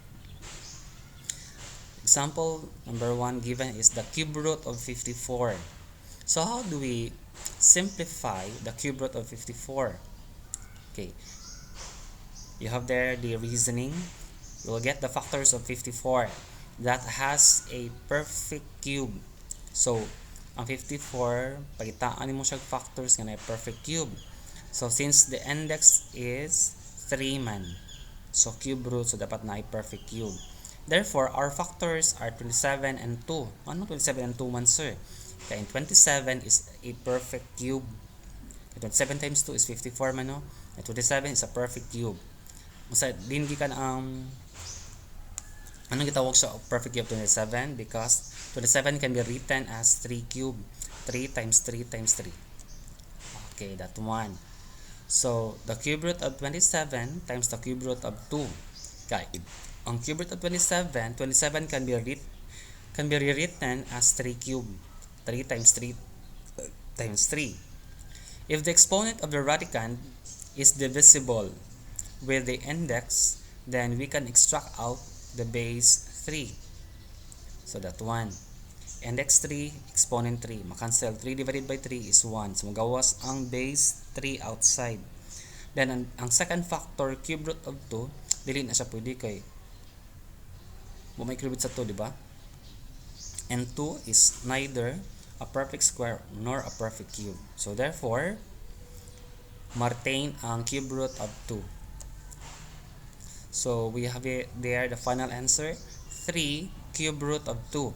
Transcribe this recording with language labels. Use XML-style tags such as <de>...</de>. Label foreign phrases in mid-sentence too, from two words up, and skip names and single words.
<en>Example number 1 given is the cube root of 54. So how do we simplify the cube root of 54? Okay, you have there the reasoning. You'll get the factors of 54 that has a perfect cube.</en> <ceb>So ang 54, pagitaan mo siya factors nga na</ceb> <en>perfect cube. So since the index is 3 man, so cube root, so</en> <ceb>dapat na</ceb> <en>perfect cube. Therefore, our factors are 27 and 2. Ano 27 and 2 man, sir? Kaya 27 is a perfect cube. 27 times 2 is 54 man, no? 27 is a perfect cube.</en> <ceb>Masa din gikan ang anong gitawag sa</ceb> <en>perfect cube</en> <ceb>27?</ceb> <en>Because 27 can be written as 3 cube. 3 times 3 times 3. Okay, that one. So, the cube root of 27 times the cube root of 2. Okay. Ang cube root of 27 can be rewritten as 3 cube. 3 times 3 times 3. If the exponent of the radicand is divisible with the index, then we can extract out the base 3. So, that one. Index 3, exponent 3. Makancel. 3 divided by 3 is 1. So,</en> <ceb>magawas ang base 3 outside.</ceb> <en>Then, ang second factor, cube root of 2,</en> <ceb>dili na siya pwede kay may</ceb> <en>cube root</en> <ceb>sa 2, di ba?</ceb> <en>And 2 is neither a perfect square nor a perfect cube. So, therefore,</en> <ceb>martain ang</ceb> <en>cube root of 2. So, we have it there, the final answer, 3 cube root of 2.</en>